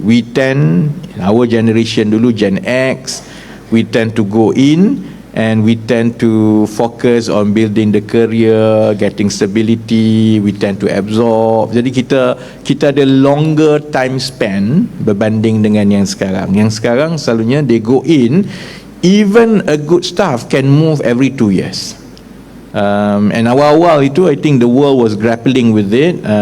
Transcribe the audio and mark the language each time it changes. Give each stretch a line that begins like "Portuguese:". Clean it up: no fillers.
English: We tend, our generation dulu Gen X, we tend to go in and we tend to focus on building the career, getting stability, we tend to absorb.
Malay: Jadi kita ada longer time span berbanding dengan yang sekarang.
English: Yang sekarang selalunya they go in, even a good staff can move every 2 years. And awal-awal itu I think the world was grappling with it.